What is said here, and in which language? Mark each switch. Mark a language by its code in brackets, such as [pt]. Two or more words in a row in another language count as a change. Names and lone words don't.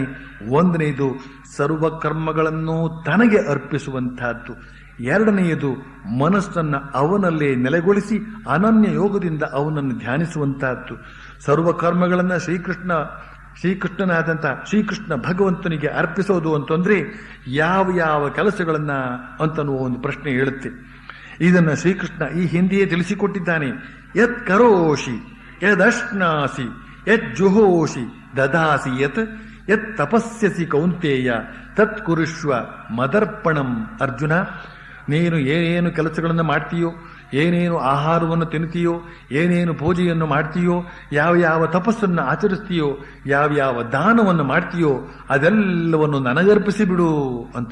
[kn] ಒಂದನೆಯದು ಸರ್ವಕರ್ಮಗಳನ್ನು ತನಗೆ ಅರ್ಪಿಸುವಂತಹದ್ದು, ಎರಡನೆಯದು ಮನಸ್ಸನ್ನು ಅವನಲ್ಲೇ ನೆಲೆಗೊಳಿಸಿ ಅನನ್ಯ ಯೋಗದಿಂದ ಅವನನ್ನು ಧ್ಯಾನಿಸುವಂತಹದ್ದು. ಸರ್ವಕರ್ಮಗಳನ್ನು ಶ್ರೀಕೃಷ್ಣನಾದಂಥ ಶ್ರೀಕೃಷ್ಣ ಭಗವಂತನಿಗೆ ಅರ್ಪಿಸೋದು ಅಂತಂದ್ರೆ ಯಾವ ಯಾವ ಕೆಲಸಗಳನ್ನ ಅಂತನ್ನುವ ಒಂದು ಪ್ರಶ್ನೆ ಹೇಳುತ್ತೆ. ಇದನ್ನು ಶ್ರೀಕೃಷ್ಣ ಈ ಹಿಂದೆಯೇ ತಿಳಿಸಿಕೊಟ್ಟಿದ್ದಾನೆ. [sa] ಯತ್ ಕರೋಷಿ ಯದಶ್ನಾಸಿ ಯತ್ ಜುಹೋಷಿ ದದಾಸಿ ಯತ್ ತಪಸ್ಯಸಿ ಕೌಂತೇಯ ತತ್ ಕುರುಷ್ವ ಮದರ್ಪಣಂ. [kn] ಅರ್ಜುನ, ನೀನು ಏನೇನು ಕೆಲಸಗಳನ್ನು ಮಾಡ್ತೀಯೋ, ಏನೇನು ಆಹಾರವನ್ನು ತಿನ್ನುತ್ತೀಯೋ, ಏನೇನು ಪೂಜೆಯನ್ನು ಮಾಡ್ತೀಯೋ, ಯಾವ ಯಾವ ತಪಸ್ಸನ್ನು ಆಚರಿಸ್ತೀಯೋ, ಯಾವ ಯಾವ ದಾನವನ್ನು ಮಾಡ್ತೀಯೋ ಅದೆಲ್ಲವನ್ನು ನನಗರ್ಪಿಸಿ ಬಿಡು ಅಂತ.